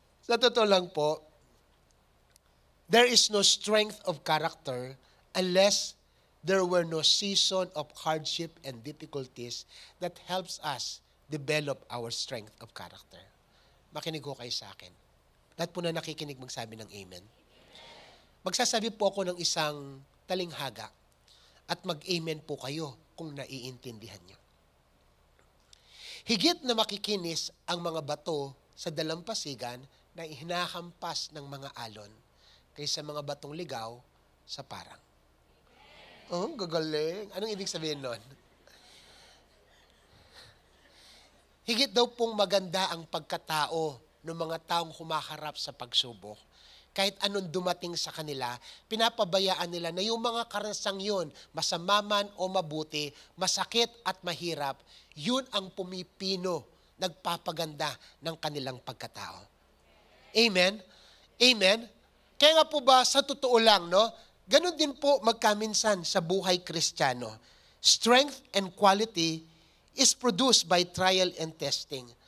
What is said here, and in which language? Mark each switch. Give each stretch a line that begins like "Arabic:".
Filipino: Sa totoo lang po,
English: there is no strength of character unless there were no season of hardship and difficulties that helps us develop our strength of character.
Filipino: Makinig ko kayo sa akin. Lahat po na nakikinig magsabi ng amen. Magsasabi po ako ng isang talinghaga at mag-amen po kayo kung naiintindihan nyo. Higit na makikinis ang mga bato sa dalampasigan na hinahampas ng mga alon kaysa mga batong ligaw sa parang. Oh, gagaling. Anong ibig sabihin nun? Higit daw pong maganda ang pagkatao ng mga taong humaharap sa pagsubok. Kahit anong dumating sa kanila, pinapabayaan nila na yung mga karanasan yun, masama man o mabuti, masakit at mahirap, yun ang pumipino, nagpapaganda ng kanilang pagkatao. Amen? Amen? Kaya nga po ba, sa totoo lang, no? Ganon din po magkaminsan sa buhay Kristiyano.
English: Strength and quality is produced by trial and testing.